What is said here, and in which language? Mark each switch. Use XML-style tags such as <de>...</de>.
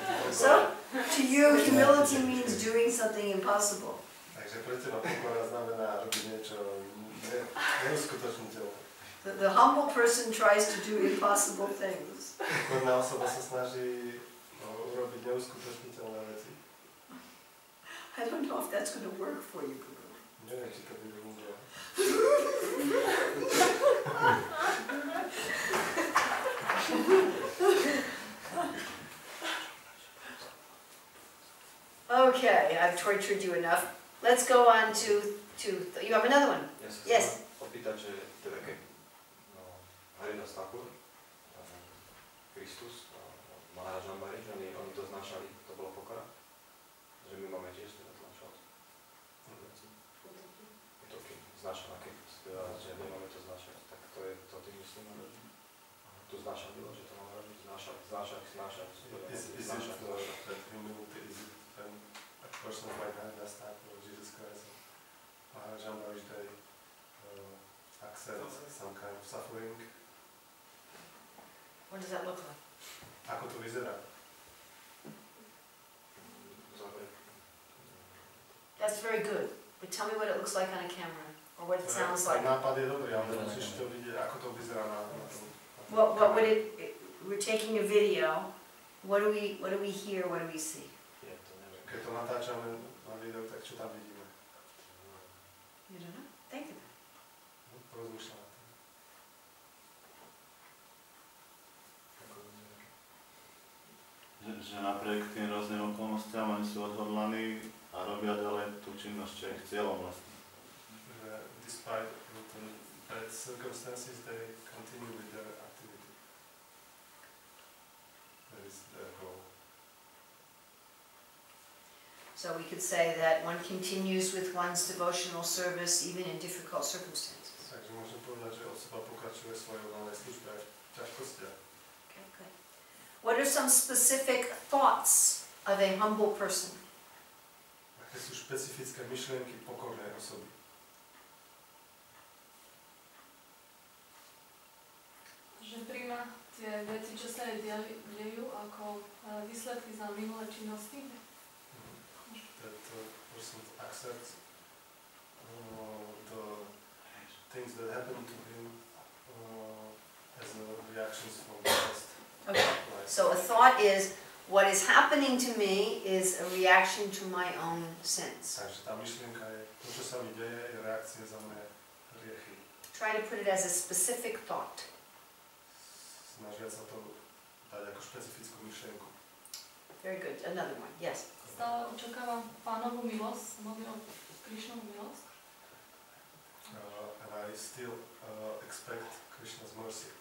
<en>So, to you, humility means doing something impossible.</en> <sk>Takže pre teba pokora znamená robiť niečo neuskutočniteľné.</sk> <en>The humble person tries to do impossible things.</en> <sk>Pokorná osoba sa snaží urobiť neuskutočniteľné veci.</sk> <en>I don't know if that's going to work for you, Guru.</en> <sk>Neviem, či to bude fungovať.</sk> <en>Okay, I've tortured you enough. Let's go on to you have another one. Yes.</en> <sk>Opýtať, že teda keď Hare Stakur, Kristus, Maharaj Ambari, že oni to znášali, to bolo pokora? Že my máme tiež teda znášať. Útoky, znášaná, keď že my máme to znášať, tak to je to tým myslím, že tu znášať bylo, že to máme robiť, znášať.</sk> <en>Is it that humility, is it when a person like Hare Stakur or Jesus Christ, Maharaj Ambari, they accept some kind of suffering? What does that look like?</en> <sk>Ako to vyzerá?</sk> <en>That's very good. But tell me what it looks like on a camera, or what it sounds like.</en> <sk>Nápad je dobrý, ale musíš to vidieť, ako to vyzerá na tom.</sk> <en>What would it? We're taking a video. What do we hear? What do we see?</en> <sk>Keď to natáčame na video, tak čo tam vidíme?</sk> <en>You don't know? Think of it.</en> <sk>Porozmýšľam na tým. Že napriek tým rôznym okolnostiam oni sú odhodlaní a robia ďalej tú činnosť, čo je ich cieľom vlastne.</sk> <en>Despite the bad circumstances, they continue with their activity. That is their goal. So we could say that one continues with one's devotional service even in difficult circumstances.</en> <sk>Takže môžem povedať, že osoba pokračuje svojej oddanej službe aj v ťažkostiach.</sk> <en>Okay, good. What are some specific thoughts of a humble person?</en> <sk>Aké sú špecifické myšlienky pokornej osoby? Že príjma tie veci, čo sa jej dejú, ako výsledky za minulé činnosti.</sk> <en>That person accepts the things that happen to him as reactions from the past. Okay. So a thought is, what is happening to me is a reaction to my own sins.</en> <sk>Takže tá myšlienka je, to, čo sa mi deje, je reakcia za moje hriechy.</sk> <en>Try to put it as a specific thought.</en> <sk>Snažia sa to dať ako špecifickú myšlienku.</sk> <en>Very good. Another one. Yes.</en> <sk>Stále očakávam Pánovu milosť, modlím o Krišnovu milosť.</sk> <en>And I still expect Krishna's mercy.</en>